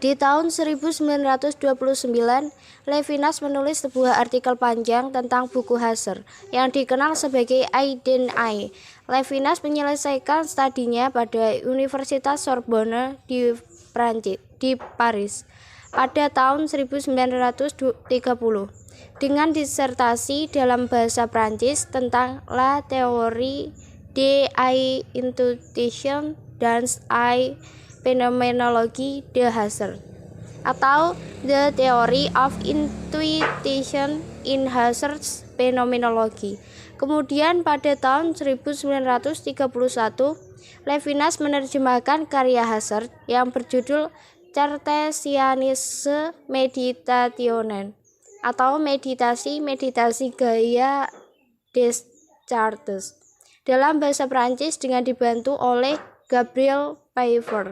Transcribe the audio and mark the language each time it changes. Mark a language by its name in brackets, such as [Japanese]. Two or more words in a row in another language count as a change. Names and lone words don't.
[Indonesian] Di tahun 1929, Levinas menulis sebuah artikel panjang tentang buku Husserl yang dikenal sebagai Aiden I. Levinas menyelesaikan studinya pada Universitas Sorbonne di Paris pada tahun 1930 dengan disertasi dalam bahasa Prancis tentang La théorie de l'intuition dans la phenoménologie de Husserl atau The Theory of Intuition in Husserl's Phenomenology. Kemudian pada tahun 1931, Levinas menerjemahkan karya Husserl yang berjudul Cartesianische Meditation atau meditasi gaya Descartes dalam bahasa Prancis dengan dibantu oleh Gabriel Pfeiffer.